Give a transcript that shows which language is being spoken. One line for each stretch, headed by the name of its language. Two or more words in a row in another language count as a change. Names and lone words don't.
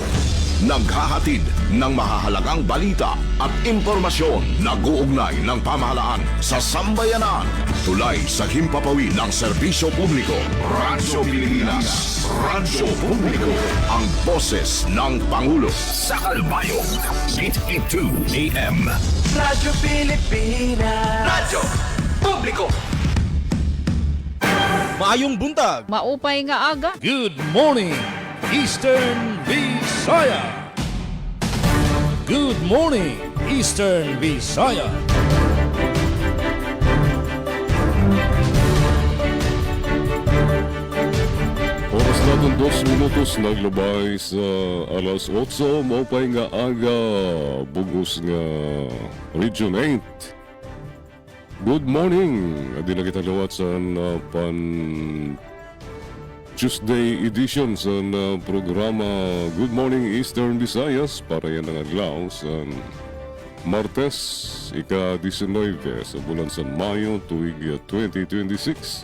Filipino: Naghahatid ng mahahalagang balita at impormasyon na guugnay ng pamahalaan sa sambayanan. Tulay sa himpapawid ng serbisyo publiko. Radyo Pilipinas. Radyo Publiko. Ang boses ng Pangulo. Sa Calbayog, 882 AM. Radyo Pilipinas. Radyo Publiko.
Cebuano: Maayong buntag.
Waray: Maupay nga aga.
English: Good morning, Eastern Visaya. Good morning, Eastern Visaya.
Waray: Oras natin 2 minutos naglabay sa alas 8, maupay nga aga, bugos nga Region 8.
English: Good morning!
Waray: Adi na kita lawat sa pan
English: Tuesday edition
Waray: sa programa Good Morning Eastern Visayas para yan ang adlaw sa Martes, ika-19 sa bulan sa Mayo, tuig 2026.